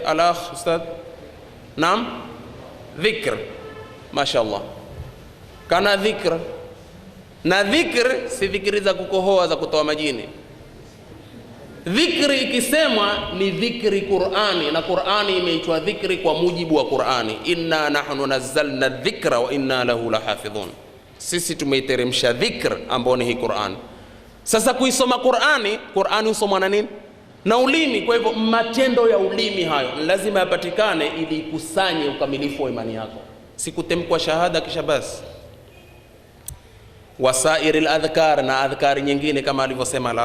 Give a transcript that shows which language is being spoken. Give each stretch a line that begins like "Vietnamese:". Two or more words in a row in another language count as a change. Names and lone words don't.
Swahili: Alakh ustad. Naam? Dhikr. Mashaallah. Kana dhikr. Na dhikr si dhikri za kukohoa za kutoa majini. Dhikri ikisemwa ni dhikri Qur'ani, na Qur'ani imeitwa dhikri kwa mujibu wa Qur'ani.
Arabic: إنا نحن نزلنا الذكر وإنا له لحافظون.
Swahili: Sisi tumeiteremsha dhikr ambao ni hii Qur'ani. Sasa kuisoma Qur'ani husomwa na nini? Na ulimi. Kwa hivyo matendo ya ulimi hayo lazima yapatikane ili ikusanye ukamilifu wa imani yako. Sikutemkwa shahada kisha basi.
Arabic: وسائر الأذكار,
Swahili: na adhkari nyingine kama alivyosema Allah.